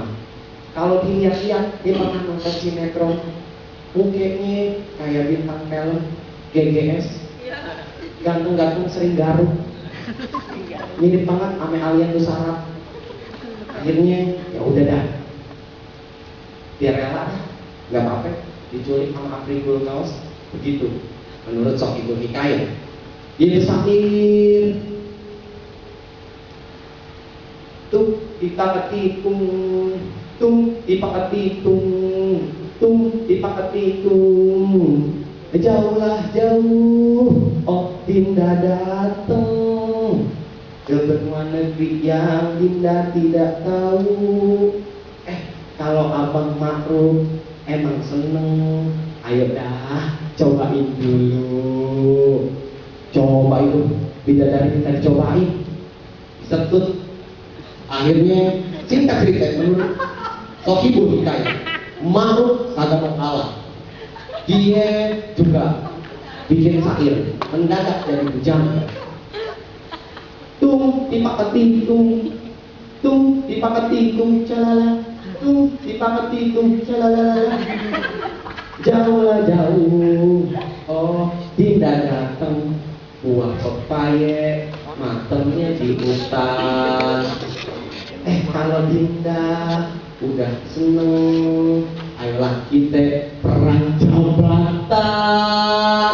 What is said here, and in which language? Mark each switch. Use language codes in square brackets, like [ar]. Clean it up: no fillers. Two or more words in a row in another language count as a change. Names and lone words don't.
[id] Kalau dilihat-lihat dia pernah nonton sinetron, mukanya kayak bintang film GGS, gantung-gantung sering garuk, mirip banget sama Alien tuh Sarap. Akhirnya ya udah dah, biar rela, nggak apa-apa diculik sama Afrikul Gaus. Begitu menurut Sohibul Hikayah. Dia bersamir tung dipakatikung, tung dipakatikung, tung dipakatikung. Jauhlah jauh, oh Dinda datang ke benua negeri yang Dinda tidak tahu. Kalau abang Makruf emang seneng, ayo dah cobain dulu. Coba itu bidadari kita dicobain, setut. Akhirnya singkat cerita, menurut Sohibul Hikayah, Makruf kagak mau kalah. Dia juga bikin syair mendadak dari bujang. Tung dipakatikung, tung dipakatikung, calala tuh dipakai itu shalalala. Jauh jauh, oh Dinda datang, buah pepaya matangnya di hutan. Kalau Dinda udah seneng, ayolah kita perang jabatan.